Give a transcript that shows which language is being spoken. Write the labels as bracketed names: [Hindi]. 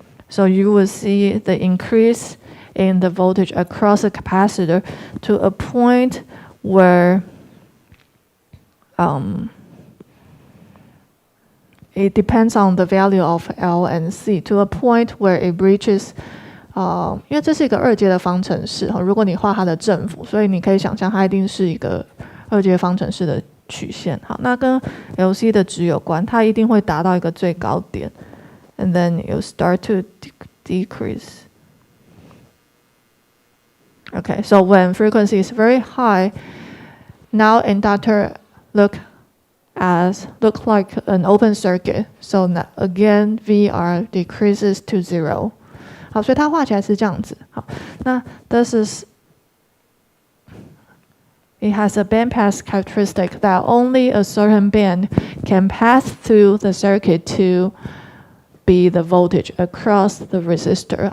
[English] So you will see the increase in the voltage across the capacitor to a point where it depends on the value of L and C, to a point where it reaches [Chinese] 因为这是一个二阶的方程式，如果你画它的正负，所以你可以想象它一定是一个二阶方程式的曲线。好，那跟 LC 的值有关，它一定会达到一个最高点 ， [English] and then you start to decrease. Okay, so when frequency is very high, now inductor look like an open circuit. So again, VR decreases to zero. [Chinese] 好，所以它画起来是这样子。 [English] 好，那 this is it has a bandpass characteristic that only a certain band can pass through the circuit to be the voltage across the resistor.